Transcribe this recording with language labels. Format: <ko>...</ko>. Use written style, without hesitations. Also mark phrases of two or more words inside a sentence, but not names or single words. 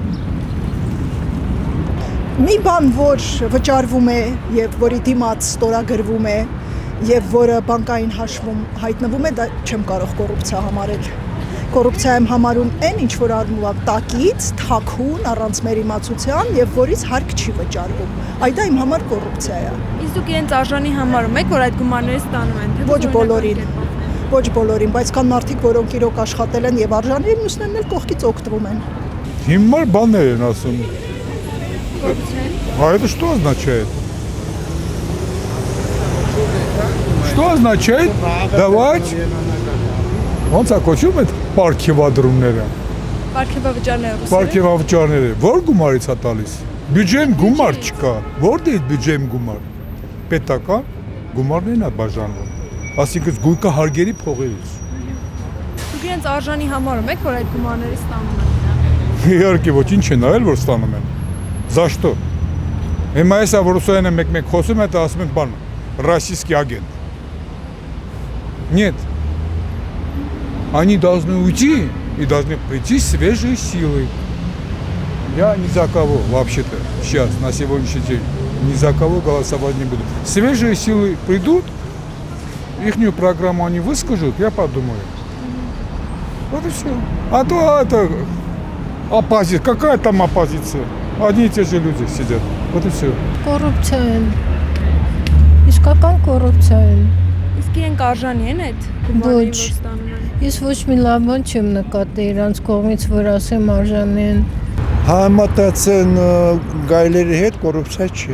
<hy>Մի բան, որ վճարվում է եւ որի դիմաց ստորագրվում է եւ որը բանկային հաշվում հայտնվում է, դա չեմ կարող կոռուպցիա համարել։ Կոռուպցիա եմ համարում այն, ինչ որ արվում է տակից, թաքուն, առանց մեր իմացության եւ որից հարկ չի վճարվում։ Այդ իմ համար կոռուպցիա է։ Իսկ դուք իրենց արժանի համարում եք, որ այդ գումարները ստանում են, թե Ոչ բոլորին, ոչ բոլորին, բայց կան մարդիկ, որոնք իրոք աշխատել են եւ արժանի են, մյուսներն էլ կողքից օգտվում են։ Հիմար բաներ են ասում։</hy> <ru>А это что означает? Что означает давать?</ru> <hy>Ոնց է կոչվում այդ պարգևադրումները։ Պարգևավճարները։ Պարգևավճարները ո՞ր գումարից է տալիս։ Բյուջեն գումար չկա։ Որտե՞ց բյուջեն գումար։ Պետական գումարներն է բաժանվում։ Այսինքն գույքա հարգերի փողերից։ Դուք իրենց արժանի համարում եք, որ այդ գումարները ստանում են։ Իհարկե ոչ, ինչ են արել, որ ստանում են։</hy> <ru>За что?</ru> <hy>Հիմա էսա որ ուսոյանը մեկ-մեկ խոսում է, դա ասում են բան,</hy> <ru>российский агент։ Нет. Они должны уйти и должны прийти свежие силы. Я ни за кого вообще-то сейчас, на сегодняшний день, ни за кого голосовать не буду. Свежие силы придут, ихнюю программу они выскажут, я подумаю. Вот и все. А то это оппозиция. Какая там оппозиция? Одни и те же люди сидят. Вот и все.</ru> <hy>Կոռուպցիա են։ Իսկական կոռուպցիա են։ Իսկ իրենք արժանի են այդ գումարները, որ ստանում են։ Ես ոչ մի լավ բան չեմ նկատի իրանց կողմից, որ ասեմ արժանի են։ Համատացեն գայլերի հետ կոռուպցիա չի։</hy>